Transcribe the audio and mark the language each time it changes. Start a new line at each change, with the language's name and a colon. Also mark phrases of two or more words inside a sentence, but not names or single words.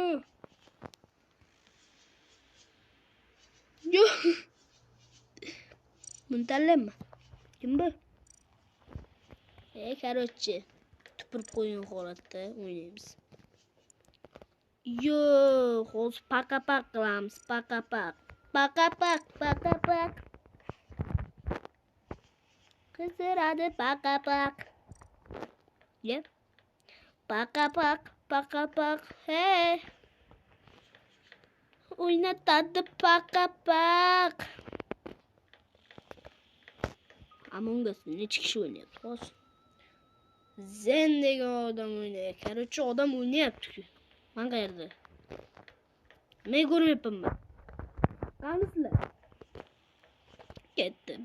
Uzbek: Muntalema. Kim bu? Короче, tupurib qo'ygan holatda o'ynaymiz. Yo, hozir paka-pak qilamiz, paka-pak. Paka-pak. Qizaradi paka-pak. Yep. Paka-pak. Hey. O'ynatadi paka-pak. Among Us necha kishi o'ynayapti hozir? Zen degan odam o'ynayapti. Короче, odam o'ynayapti-ku. Ben qayerda? Ne ko'ryapman ben? Qanisizlar? Ketdim.